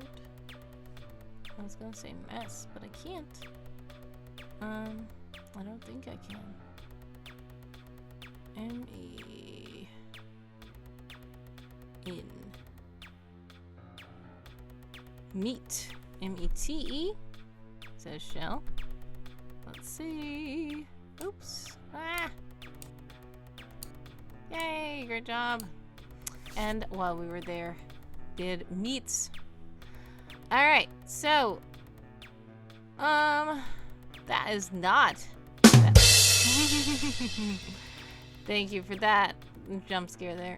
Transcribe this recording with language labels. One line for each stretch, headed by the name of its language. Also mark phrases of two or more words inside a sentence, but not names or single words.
English: I was gonna say mess, but I can't. I don't think I can. M-E in. Meat. M-E-T-E. Says shell. Let's see. Oops. Ah! Yay! Great job. And while we were there, did meats. Alright, so that is not thank you for that jump scare there.